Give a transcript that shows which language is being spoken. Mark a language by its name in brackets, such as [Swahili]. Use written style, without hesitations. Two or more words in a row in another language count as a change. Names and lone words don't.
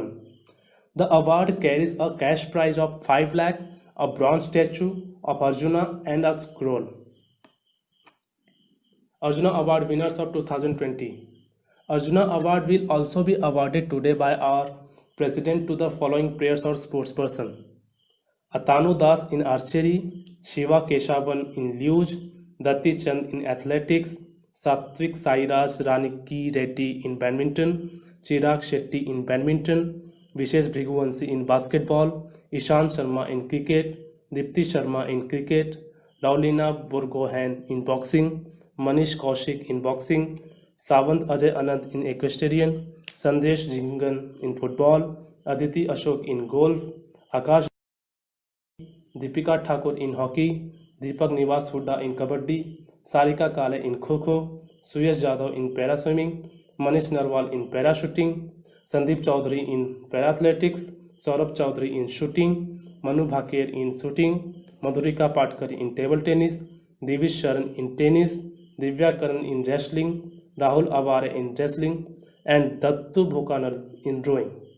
[English] The award carries a cash prize of 5 lakh, a bronze statue of Arjuna, and a scroll. Arjuna Award winners of 2020. Arjuna Award will also be awarded today by our President to the following players or sportsperson: Atanu Das in archery, Shiva Keshavan in luge, Datti Chand in athletics, Satvik Sairaj Raniki Reddy in badminton, Chirag Shetty in badminton, Vishesh Bhriguvanshi in basketball, Ishant Sharma in cricket, Dipti Sharma in cricket, Laulina Borgohain in boxing, Manish Kaushik in boxing, Savant Ajay Anand in equestrian, Sandesh Jingan in football, Aditi Ashok in golf, Akash Deepika Thakur in hockey, Deepak Nivas Hooda in kabaddi, Sarika Kale in kho-kho, Suyash Jadhav in para-swimming, Manish Narwal in parachuting, Sandeep Chaudhary in para-athletics, Saurabh Chaudhary in shooting, Manu Bhaker in shooting, Madhurika Patkar in table tennis, Divish Sharan in tennis, Divya Karan in wrestling, Rahul Avare in wrestling, and Dattu Bhokanal in rowing.